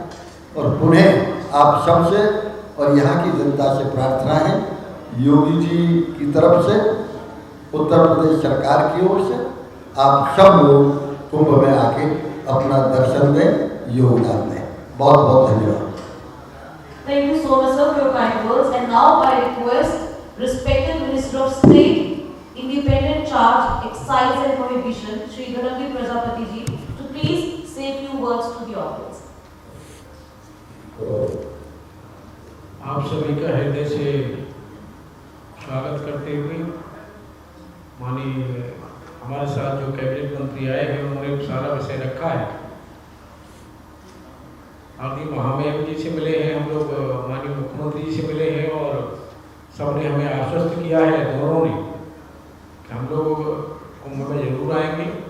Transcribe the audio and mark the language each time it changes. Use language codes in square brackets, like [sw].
[hi] और पुनः आप सबसे और यहाँ की जनता से प्रार्थना है, योगी जी की तरफ से, उत्तर प्रदेश सरकार की ओर से, आप सब लोग कुंभ में आके अपना दर्शन दें, योगदान दें। बहुत बहुत धन्यवाद। [en] Thank you so much, sir, for your kind words. And now, by request, respected Minister of State, Independent Charge, Excise and Prohibition, Shri Dharamveer Prajapati ji, to please say a few words to the audience. [hi] आप सभी का हृदय से स्वागत करते हुए, माननीय हमारे साथ जो कैबिनेट मंत्री आए हैं उन्होंने सारा विषय रखा है। आदि महामहिम जी से मिले हैं, हम लोग माननीय मुख्यमंत्री जी से मिले हैं और सबने हमें आश्वस्त किया है, दोनों ने, कि हम लोग कुंभ में जरूर आएंगे।